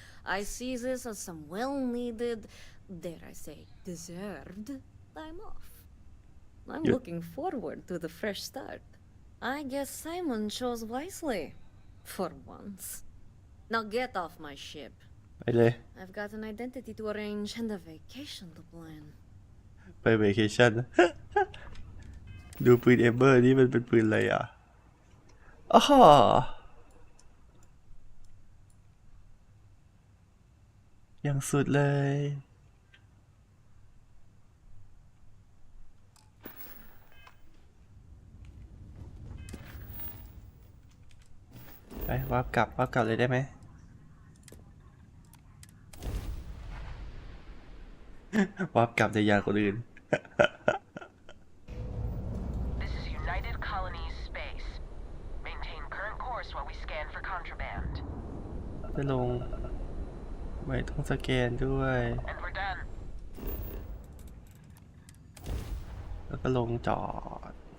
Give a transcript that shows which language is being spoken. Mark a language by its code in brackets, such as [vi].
[en] I see this as some well-needed, dare I say, deserved time off. I'm looking forward to the fresh start. I guess Simon chose wisely. For once. Now get off my ship. [th] ไปเลย [en] I've got an identity to arrange and a vacation to plan. [th] ไปเวเคชั่น ดูปืนเอมเบอร์นี่มันเป็นปืนอะไรอ่ะอ้าอย่างสุดเลย ไปวาร์ปกลับเลยได้ไหม วาร์ปกลับในยานคนอื่น [en] This is United Colonies space. Maintain current course while we scan for contraband. [th] ไปลงไม่ต้องสแกนด้วย [en] And we're done. [th] แล้วก็ลงจอด